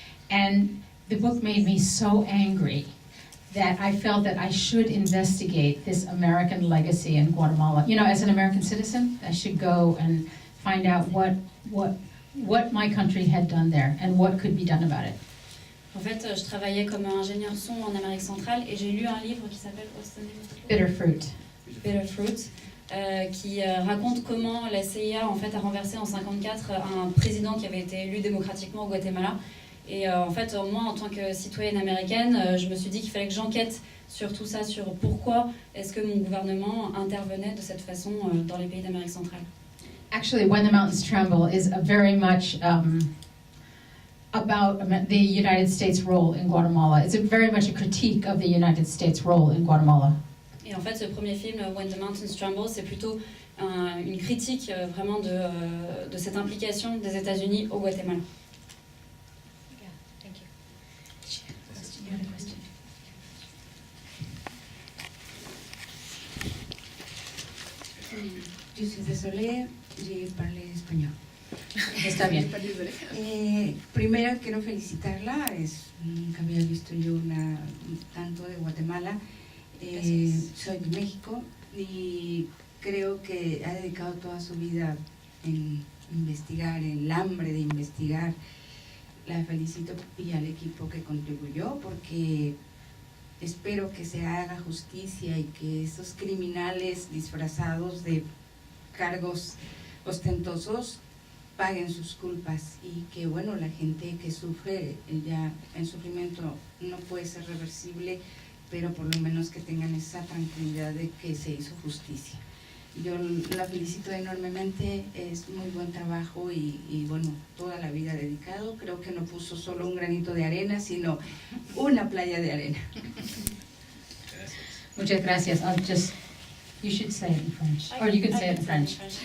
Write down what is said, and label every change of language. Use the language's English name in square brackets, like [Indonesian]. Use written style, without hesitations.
[English] And the book made me so angry that I felt that I should investigate this American legacy in Guatemala. As an American citizen, I should go and find out what my country had done there and what could be done about it. [French] En fait, je travaillais comme ingénieur son en Amérique centrale et j'ai lu un livre qui s'appelle Bitter Fruit. Bitter Fruit, qui raconte comment la CIA en fait a renversé en 1954 un président qui avait été élu démocratiquement au Guatemala. Et en fait, moi, en tant que citoyenne américaine, je me suis dit qu'il fallait que j'enquête sur tout ça, sur pourquoi est-ce que mon gouvernement intervenait de cette façon dans les pays d'Amérique centrale. [English] Actually, When the Mountains Tremble is very much about the United States role in Guatemala. It's very much a critique of the United States role in Guatemala. [French] Et en fait, ce premier film, When the Mountains Tremble, c'est plutôt une critique vraiment de cette implication des États-Unis au Guatemala. Je suis désolée, j'ai parlé español. [Spanish] Está bien. Primero quiero felicitarla, nunca había visto yo tanto de Guatemala. Soy de México y creo que ha dedicado toda su vida en investigar, el hambre de investigar. La felicito y al equipo que contribuyó porque espero que se haga justicia y que esos criminales disfrazados de cargos ostentosos paguen sus culpas y que bueno, la gente que sufre ya el sufrimiento no puede ser reversible, pero por lo menos que tengan esa tranquilidad de que se hizo justicia. Yo la felicito enormemente, es muy buen trabajo y bueno, toda la vida dedicado. Creo que no puso solo un granito de arena, sino una playa de arena. Muchas gracias. [English] You should say it in French. Or you can say it in French.